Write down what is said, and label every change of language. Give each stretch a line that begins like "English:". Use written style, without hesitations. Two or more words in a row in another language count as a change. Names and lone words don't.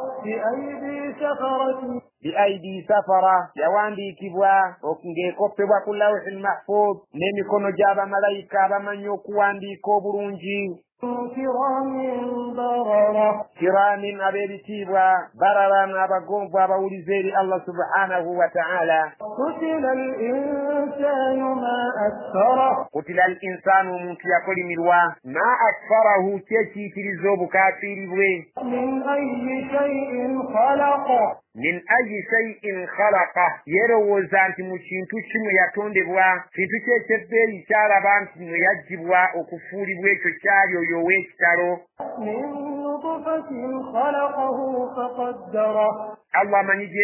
Arabic: بأيدي سفرة
Ganda: yawandiikibwa ng'ekoppebwa ku
Arabic: اللوح المحفوظ
Ganda: n'emikono gy'abamalayika abamanyi okuwandiika obulungi kiramin ab'ebitiibwa barara n'abagomvu abawuliza eri
Arabic: الله سبحانه وتعالى قتل الإنسان
Ganda: omuntu yakolimirwa
Arabic: ما أكفره
Ganda: kyekiyitiriza obukafiiri bwe
Arabic: من أي شيء خلق
Ganda: yerowooza nti mu kintu kimu yatondebwa kintu ky'ekyebbeeyi kyalaba nti mwe yaggyibwa okufuulibwa ekyo kyali oyo ow'ekitalo Allah amanyi gye